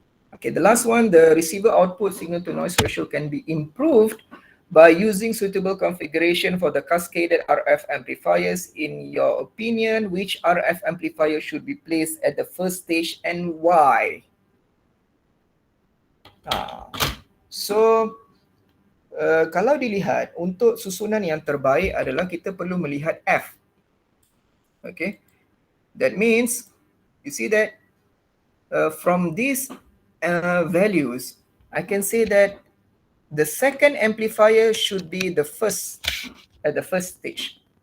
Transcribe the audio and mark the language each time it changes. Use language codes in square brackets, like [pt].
[en] Okay, the last one, the receiver output signal to noise ratio can be improved by using suitable configuration for the cascaded RF amplifiers. In your opinion, which RF amplifier should be placed at the first stage and why? [ms] So, kalau dilihat untuk susunan yang terbaik adalah kita perlu melihat F. [en] Okay, that means you see that from these values, I can say that the second amplifier should be the first at the first stage.